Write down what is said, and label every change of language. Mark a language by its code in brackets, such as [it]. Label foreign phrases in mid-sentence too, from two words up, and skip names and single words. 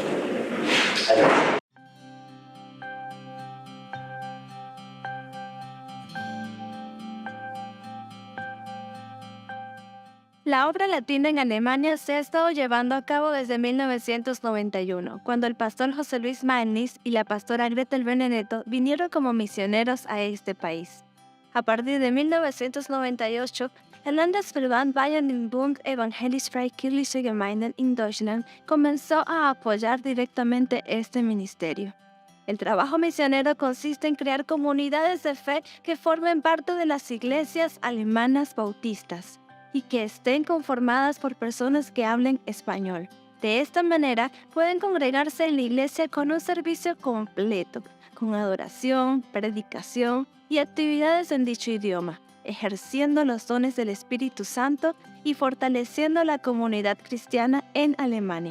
[es] La obra latina en Alemania se ha estado llevando a cabo desde 1991, cuando el pastor José Luis Maenlis y la pastora Gretel Benedetto vinieron como misioneros a este país. A partir de 1998, el Landesverband Bayern im Bund Evangelisch-Freikirchliche Gemeinden in Deutschland comenzó a apoyar directamente este ministerio. El trabajo misionero consiste en crear comunidades de fe que formen parte de las iglesias alemanas bautistas y que estén conformadas por personas que hablen español. De esta manera pueden congregarse en la iglesia con un servicio completo, con adoración, predicación y actividades en dicho idioma, ejerciendo los dones del Espíritu Santo y fortaleciendo la comunidad cristiana en Alemania.